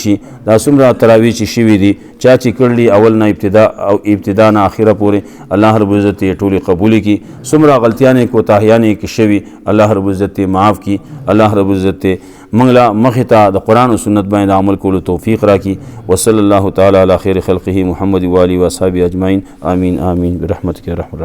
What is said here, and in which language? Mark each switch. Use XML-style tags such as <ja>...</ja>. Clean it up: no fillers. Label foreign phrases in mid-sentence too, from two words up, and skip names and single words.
<ps>شي دا څومره تراویح چې شوي دي چا چې کړلي اول نه ابتدا نه اخره پورې</ps> <ar>الله رب العزت</ar> <ps>ټولې قبول کی څومره غلطیانې کوتاهیانې کې شوي</ps> <ar>الله رب العزت</ar> <ps>معاف کی</ps> <ar>الله رب العزت</ar> <ps>موږ له مخې ته د قرآن او سنت باندې عمل کولو توفیق راکړي</ps> <ar>وصلی الله تعالی علی خیر خلقه محمد و آله و اصحابه اجمعین آمین آمین برحمتک یا رحمن الرحیم</ar>